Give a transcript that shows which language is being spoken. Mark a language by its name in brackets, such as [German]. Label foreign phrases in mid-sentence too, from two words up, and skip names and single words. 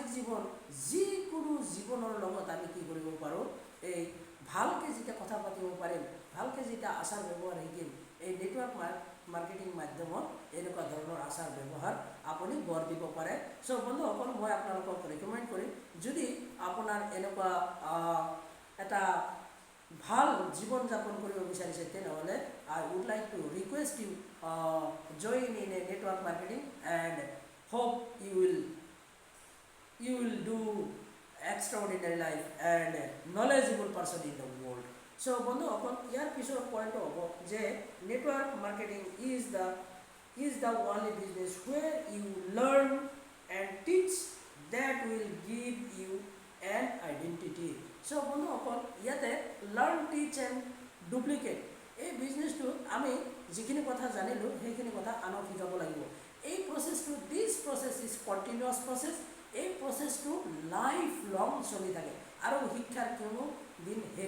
[Assamese] জীৱন যিকোনো জীৱনৰ লগত আমি কি কৰিব পাৰোঁ এই ভালকৈ যেতিয়া কথা পাতিব পাৰিম ভালকৈ যেতিয়া আচাৰ ব্যৱহাৰ শিকিম এই [English] network marketing [Assamese] মাধ্যমত এনেকুৱা ধৰণৰ আচাৰ ব্যৱহাৰ আপুনি গঢ় দিব পাৰে চ' বন্ধুসকল মই আপোনালোকক ৰিকমেণ্ড কৰিম যদি আপোনাৰ এনেকুৱা এটা ভাল জীৱন যাপন কৰিব বিচাৰিছে তেনেহ'লে [English] I would like to request you join in a network marketing and hope you will do extraordinary life and knowledgeable person in the world so [Assamese] বন্ধুসকল ইয়াৰ পিছৰ পইণ্টটো হ'ব যে [English] network marketing is the only business where you learn and teach that will give you an identity so [Assamese] বন্ধুসকল ইয়াতে [English] learn teach and [Assamese] ডুপ্লিকেট এই বিজনেছটো আমি যিখিনি কথা জানিলোঁ সেইখিনি কথা আনক শিকাব লাগিব এই প্ৰচেছটো [English] this process is continuous process [Assamese] এই প্ৰচেছটো [English] life long [Assamese] চলি থাকে আৰু শিক্ষাৰ কোনো দিন শেষ